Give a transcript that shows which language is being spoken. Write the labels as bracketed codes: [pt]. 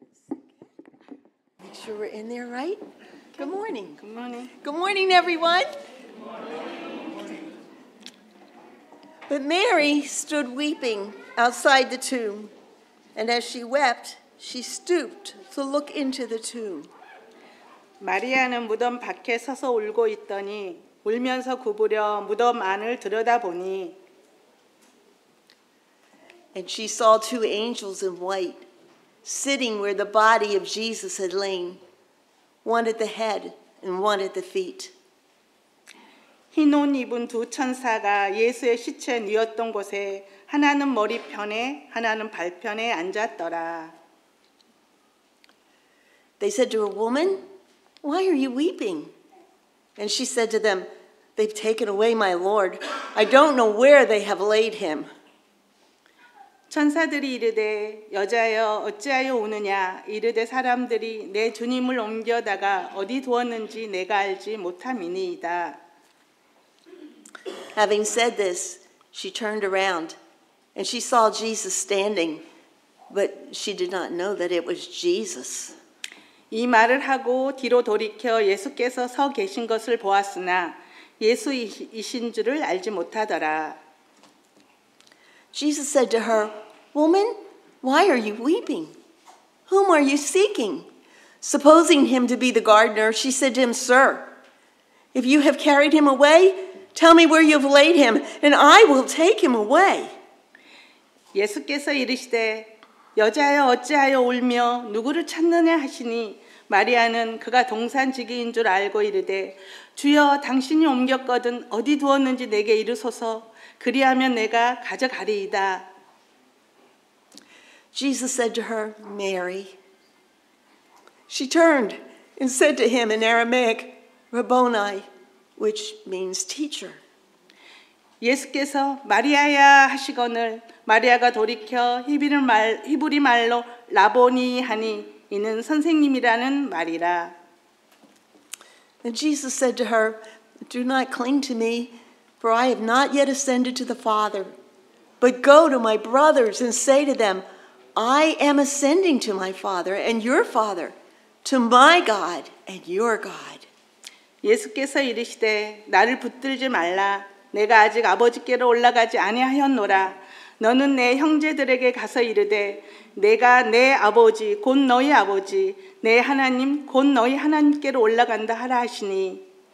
[en] Make sure we're in there, right? Good morning. Good morning. Good morning, everyone. Good morning. But Mary stood weeping outside the tomb, and as she wept, she stooped to look into the tomb. [ko] 마리아는 무덤 밖에 서서 울고 있더니 울면서 구부려 무덤 안을 들여다보니 [en] And she saw 2 angels in white, sitting where the body of Jesus had lain, one at the head and one at the feet. [ko] 흰 옷 입은 2 천사가 예수의 시체 누웠던 곳에 하나는 머리편에 하나는 발편에 앉았더라. [en] They said to her, "Woman, why are you weeping?" And she said to them, They've taken away my Lord. I don't know where they have laid him. [ko] 천사들이 이르되 여자여 어찌하여 우느냐 이르되 사람들이 내 주님을 옮겨다가 어디 두었는지 내가 알지 못함이니이다. [en] Having said this, she turned around and she saw Jesus standing, but she did not know that it was Jesus. [ko] 이 말을 하고 뒤로 돌이켜 예수께서 서 계신 것을 보았으나 예수이신 줄을 알지 못하더라. [en] Jesus said to her, Woman, why are you weeping? Whom are you seeking? Supposing him to be the gardener, she said to him, Sir, if you have carried him away, tell me where you have laid him, and I will take him away. [ko] 예수께서 이르시되 여자여 어찌하여 울며 누구를 찾느냐 하시니 마리아는 그가 동산지기인 줄 알고 이르되 주여 당신이 옮겼거든 어디 두었는지 내게 이르소서 그리하면 내가 가져가리이다. [en] Jesus said to her, Mary. She turned and said to him in Aramaic, Rabboni, which means teacher. [ko] 예수께서 마리아야 하시거늘 마리아가 돌이켜 히브리 말로 라보니 하니 이는 선생님이라는 말이라. [en] And Jesus said to her, Do not cling to me, for I have not yet ascended to the Father. But go to my brothers and say to them, I am ascending to my Father and your Father, to my God and your God. [ko] 예수께서 이르시되 나를 붙들지 말라. 내가 아직 아버지께로 올라가지 아니하였노라. 너는 내 형제들에게 가서 이르되 내가 내 아버지 곧 너희 아버지 내 하나님 곧 너희 하나님께로 올라간다 하라 하시니.